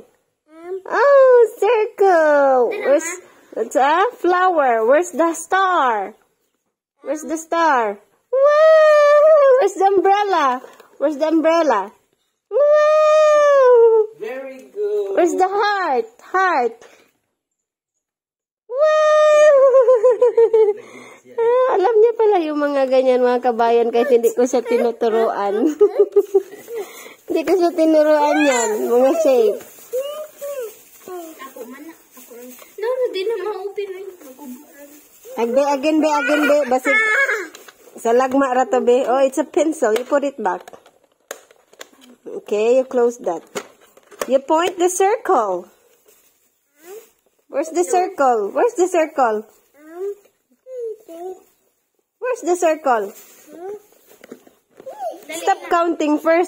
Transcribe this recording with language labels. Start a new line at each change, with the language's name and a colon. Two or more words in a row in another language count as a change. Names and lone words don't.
English: Oh, circle. Where's a flower? Where's the star? Where's the star? Wow! Where's the umbrella? Wow! Very good. Where's the heart? Wow!
Filipino: Alam niya pala yung mga ganyan mga kabayan kahit hindi ko siya tinuturuan. Hindi ko siya tinuruan yan. Mga shape. No, di na ma-open.
English: Again, be.
Hiligaynon: Basig. Sa lagma rato, be.
English: Oh, it's a pencil. You put it back. Okay, you close that. You point the circle. Where's the circle? Stop counting first.